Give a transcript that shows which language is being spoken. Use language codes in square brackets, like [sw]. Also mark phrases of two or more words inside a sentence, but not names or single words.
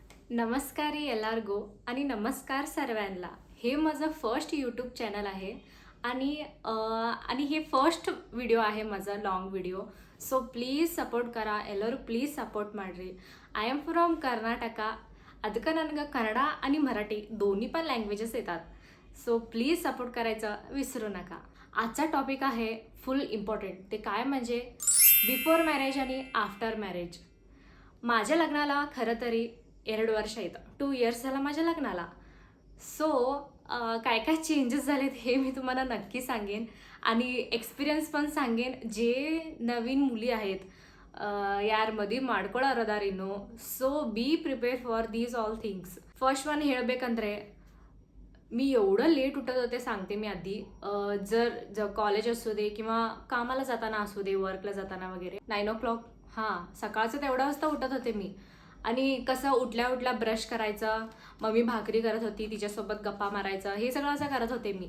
[mr] नमस्कार ಎಲ್ಲರಿಗೂ आणि नमस्कार सर्वांना. हे माझं [en] first YouTube channel [mr] आहे आणि हे [en] first video [mr] आहे माझा [en] long video. so please support [mr] ಕರಾ ಎಲ್ಲರೂ [en] please support [mr] ಮಾಡ್ರಿ. [en] I am from Karnataka. [kn] ಅದಕ್ಕೆ ನನಗೆ [mr] कन्नड आणि मराठी दोन्ही पण लँग्वेजेस येतात. [en] so please support [mr] करायचं विसरू नका. आजचा टॉपिक आहे [en] full important. [mr] ते काय म्हणजे [en] before marriage and after marriage. [mr] माझ्या लग्नाला खरं तरी 2 वर्ष आहेत. 2 इयर्स झाला माझ्या लग्नाला. सो काय काय चेंजेस झालेत हे मी तुम्हाला नक्की सांगेन आणि एक्सपिरियन्स पण सांगेन. जे नवीन मुली आहेत [kn] ಯಾರ ಮದುವೆ ಮಾಡ್ಕೊಳ್ಳೋರದಾರಿನ್ನು. [en] So be prepare for these all things. first one [mr] ಹೇಳಬೇಕಂದ್ರೆ मी एवढं लेट उठत होते सांगते मी आधी. जर कॉलेज असू दे किंवा कामाला जाताना असू दे, वर्कला जाताना वगैरे 9 o'clock हां सकाळचं तेवढ्या वाजता उठत होते मी. आणि कसं उठल्या उठल्या ब्रश करायचं, मम्मी भाकरी करत होती तिच्यासोबत गप्पा मारायचं, हे सगळं असं करत होते मी.